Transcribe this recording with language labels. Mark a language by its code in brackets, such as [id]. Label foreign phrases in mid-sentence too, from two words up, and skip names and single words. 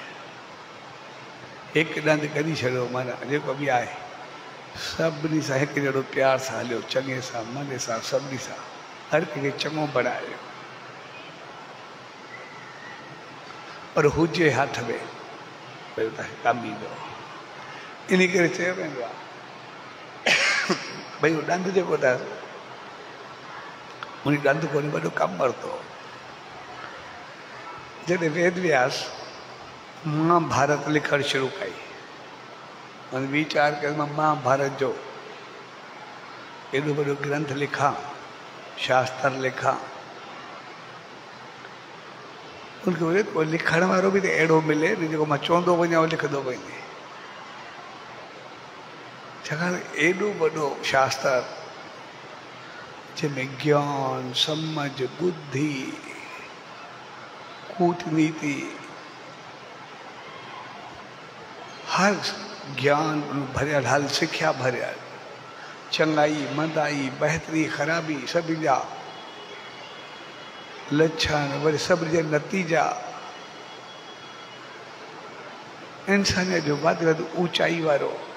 [sd] हिकु ॾंद कढी छॾियो, माना जेको बि आहे सभिनी सां हिकु जहिड़ो प्यार सां हलियो, चङे सां मने सां सभिनी सां हर कंहिंखे चङो बणायो, पर हुजे हथ में भई तव्हांखे कमु ईंदो। इन करे चयो वेंदो आहे भई उहो ॾंद जेको अथसि उन ॾंद कोन्हे वॾो कमु वरितो। जॾहिं वेद व्यास महाभारत लिखणु शुरू कई, माना वीचार कयो मां महाभारत जो एॾो वॾो ग्रंथ लिखां, शास्त्र लिखां, उनखे वरी कोई लिखण वारो बि त अहिड़ो मिले न जेको मां चवंदो वञा उहो लिखंदो वञे। छाकाणि एॾो वॾो शास्त्र जंहिंमें ज्ञान, समझ, बुद्धि, कूटनीति, हर ज्ञान भरियल, हर सिख्या भरियल, चंगाई मंदाई बहितरी ख़राबी सभिनी जा लक्षण वरी सभिनी जा नतीजा इंसानियत जो वधि वधि ऊंचाई वारो